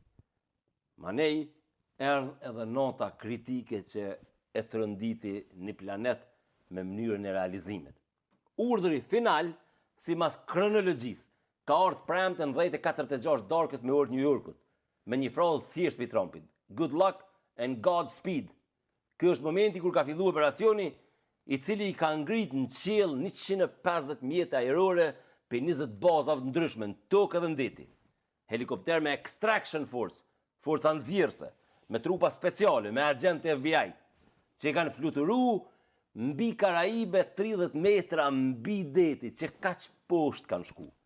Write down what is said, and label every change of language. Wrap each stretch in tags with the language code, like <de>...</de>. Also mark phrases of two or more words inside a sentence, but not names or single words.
<sq>Manej, erdhë edhe nota kritike që e të rënditi një planet me mënyrën e realizimit. Urdhri final, si mas kronologjisë, ka ardhur premte në 10:46 darkës me orë New Yorkut, me një frazë thjesht për Trumpit:</sq> <en>"Good luck and Godspeed."</en> <sq>Ky është momenti kur ka filluar operacioni, i cili i ka ngrit në qiell 150 mjete ajrore për 20 bazave të ndryshme në tokë dhe ndeti. Helikopter me</sq> <en>extraction force,</en> <sq>forca nxjerrëse, me trupa speciale, me agent të FBI, që i kanë fluturu mbi Karaibe 30 metra mbi deti, që kaq poshtë kanë shku.</sq>